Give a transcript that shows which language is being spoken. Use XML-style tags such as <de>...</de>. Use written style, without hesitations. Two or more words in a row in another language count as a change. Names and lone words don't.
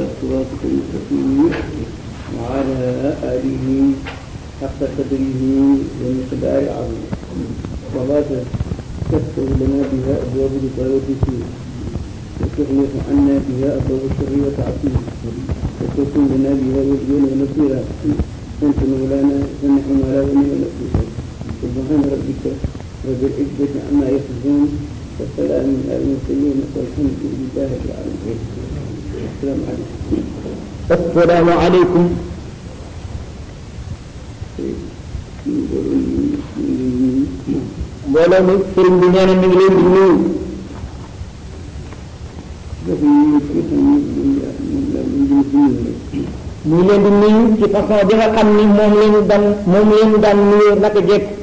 <ar>صراطك المستقيم وعلى آله حق قدره ومقدار عظيم وبعد تفتح لنا بها أبواب الخيرات وتغلق عنا بها أبواب الشر وتعصيه وتكون لنا بها وليا ونصيرا أنت مولانا ونحن على ونعم الوكيل سبحان ربك رب العزة عما يصفون والسلام على المرسلين والحمد لله رب العالمين. السلام عليكم. السلام عليكم.</ar> <wo>mbooloo mi sëriñ bi nee na mi ngi leen di nuyu. ñu ngi leen di nuyu ci façon bi nga xam ni moom leen daan nuyoo naka jekk.</wo>